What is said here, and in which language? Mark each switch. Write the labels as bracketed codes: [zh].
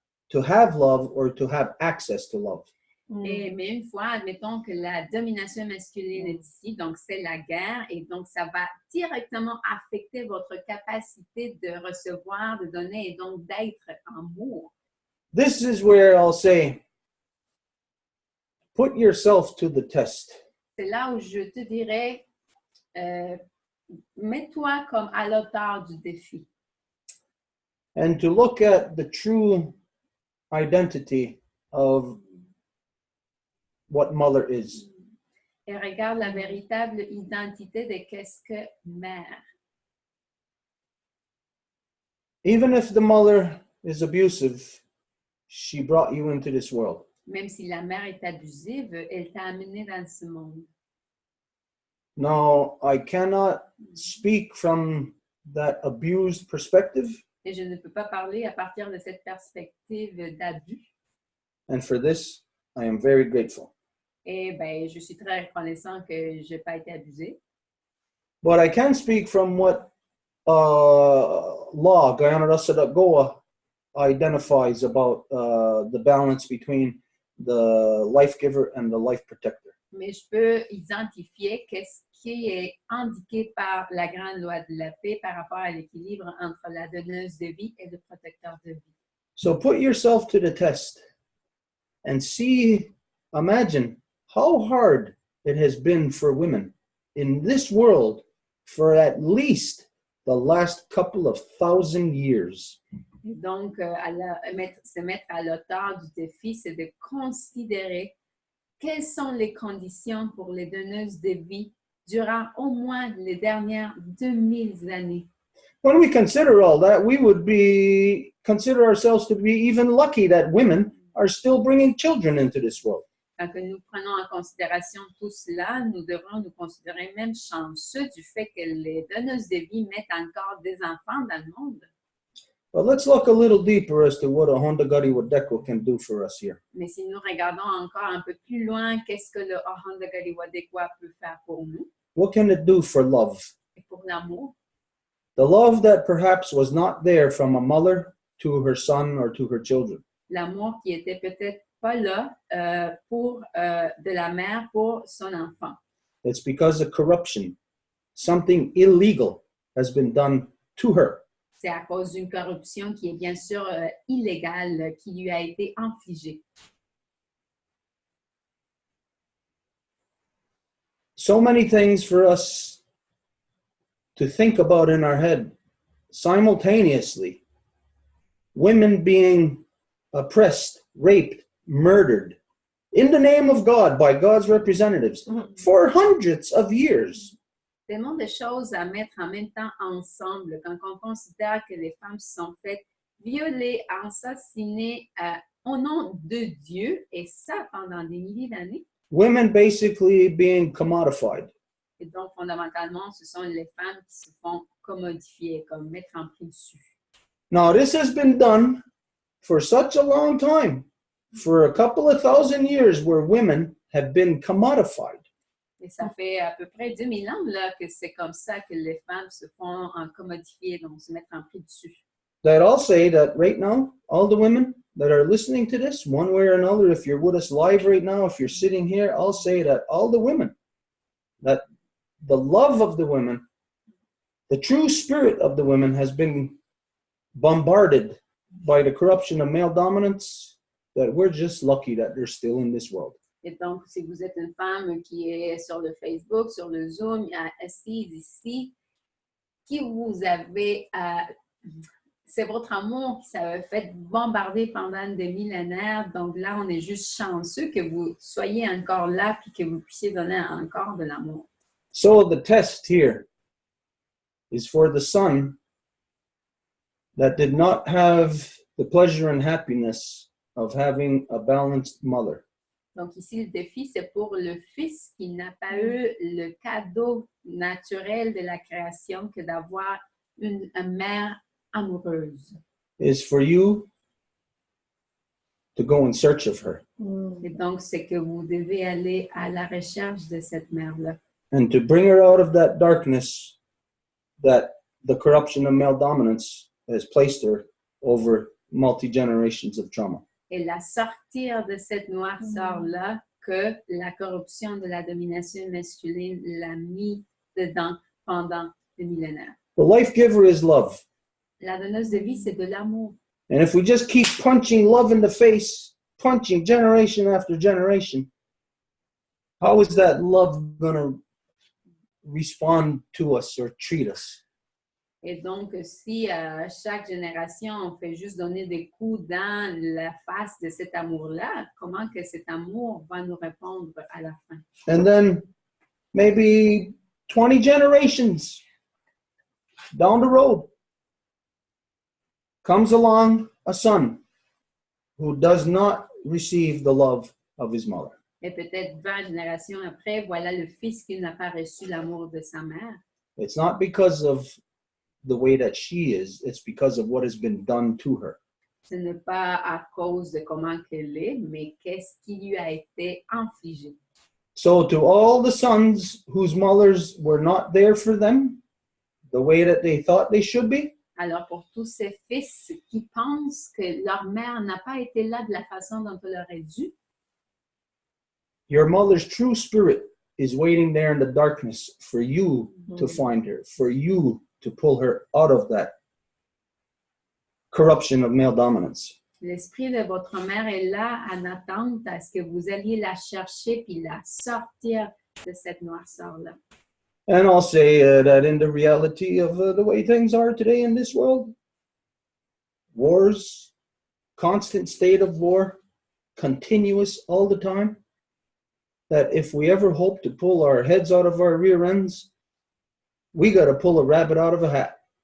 [en] to have love or to have access to love. [fr] Mais une fois, admettons que la domination masculine est ici, donc c'est la guerre, et donc ça va directement affecter votre capacité de recevoir, de donner et donc d'être amour. [en] This is where I'll say, put yourself to the test. [fr] C'est là où je te dirais, mets-toi comme à l'auteur du défi. [en] And to look at the true identity of what mother is. [fr] Et regarde la véritable identité de qu'est-ce que mère. [en] Even if the mother is abusive, she brought you into this world. [fr] Même si la mère est abusive, elle t'a amené dans ce monde. [en] Now, I cannot speak from that abused perspective, [fr] Et je ne peux pas parler à partir de cette perspective d'abus. [en] and for this, I am very grateful. [fr] Et ben, je suis très reconnaissant que je n'ai pas été abusée. [en] But I can speak from what law, Guyana Rasada Goa, identifies about the balance between the life giver and the life protector. [fr] Mais je peux identifier qu'est-ce qui est indiqué par la grande loi de la paix par rapport à l'équilibre entre la donneuse de vie et le protecteur de vie. [en] So put yourself to the test and imagine how hard it has been for women in this world for at least the last couple of 1,000 years. [fr] Et donc, se mettre à l'auteur du défi, c'est de considérer quelles sont les conditions pour les donneuses de vie durant au moins les dernières 2000 années. [en] When we consider all that, we would consider ourselves to be even lucky that women are still bringing children into this world. [fr] Quand nous prenons en considération tout cela, nous devrons nous considérer même chanceux du fait que les donneuses de vie mettent encore des enfants dans le monde. [en] But let's look a little deeper as to what a Honda Gari Wadeko can do for us here. [fr] Mais si nous regardons encore un peu plus loin, qu'est-ce que le Ohanda Galiwadekwa peut faire pour nous [en] What can it do for love? [fr] et pour l'amour? [en] The love that perhaps was not there from a mother to her son or to her children. [fr] L'amour qui était peut-être pas là pour de la mère pour son enfant. [en] It's because of corruption. Something illegal has been done to her. [fr] C'est à cause d'une corruption qui est bien sûr illégale, qui lui a été infligée. [en] So many things for us to think about in our head simultaneously. Women being oppressed, raped, murdered in the name of God by God's representatives for hundreds of years. [fr] Tellement de choses à mettre en même temps ensemble quand on considère que les femmes se sont faites violer, assassiner au nom de Dieu, et ça pendant des milliers d'années. [en] Women basically being commodified. [fr] Et donc, fondamentalement, ce sont les femmes qui se font commodifier, comme mettre en prix dessus. [en] Now, this has been done for such a long time, for a couple of 1,000 years, where women have been commodified. [fr] Et ça fait à peu près 2000 ans là, que c'est comme ça que les femmes se font commodifier, donc se mettre en prix dessus. [en] That I'll say that right now, all the women that are listening to this, one way or another, if you're with us live right now, if you're sitting here, I'll say that all the women, that the love of the women, the true spirit of the women has been bombarded by the corruption of male dominance, that we're just lucky that they're still in this world. [fr] Et donc, si vous êtes une femme qui est sur le Facebook, sur le Zoom, assise ici, qui vous avez, c'est votre amour qui s'est fait bombarder pendant des millénaires. Donc là, on est juste chanceux que vous soyez encore là puis que vous puissiez donner encore de l'amour. [en] So the test here is for the son that did not have the pleasure and happiness of having a balanced mother. [fr] Donc ici, le défi, c'est pour le fils qui n'a pas eu le cadeau naturel de la création que d'avoir une mère amoureuse. [en] Is for you to go in search of her. [fr] Et donc, c'est que vous devez aller à la recherche de cette mère-là. [en] And to bring her out of that darkness that the corruption of male dominance has placed her over multi-generations of trauma. [fr] Et la sortir de cette noirceur-là que la corruption de la domination masculine l'a mis dedans pendant des millénaires. [en] The life giver is love. [fr] La donneuse de vie, c'est de l'amour. [en] And if we just keep punching love in the face, punching generation after generation, how is that love going to respond to us or treat us? [fr] Et donc, si à chaque génération, on fait juste donner des coups dans la face de cet amour-là, comment que cet amour va nous répondre à la fin? [en] And then maybe 20 generations down the road comes along a son who does not receive the love of his mother. [fr] Et peut-être 20 générations après, voilà le fils qui n'a pas reçu l'amour de sa mère. [en] It's not because of the way that she is, it's because of what has been done to her. [fr] Ce n'est pas à cause de comment qu'elle est, mais qu'est-ce qui lui a été infligé. [en] So to all the sons whose mothers were not there for them, the way that they thought they should be, [fr] Alors, pour tous ces fils qui pensent que leur mère n'a pas été là de la façon dont elle aurait dû, [en] your mother's true spirit is waiting there in the darkness for you to find her, for you to pull her out of that corruption of male dominance. [fr] l'esprit de votre mère est là en attente à ce que vous alliez la chercher puis la sortir de cette noirceur-là. [en] And I'll say that in the reality of the way things are today in this world, wars, constant state of war, continuous all the time, that if we ever hope to pull our heads out of our rear ends, we got to pull a rabbit out of a hat.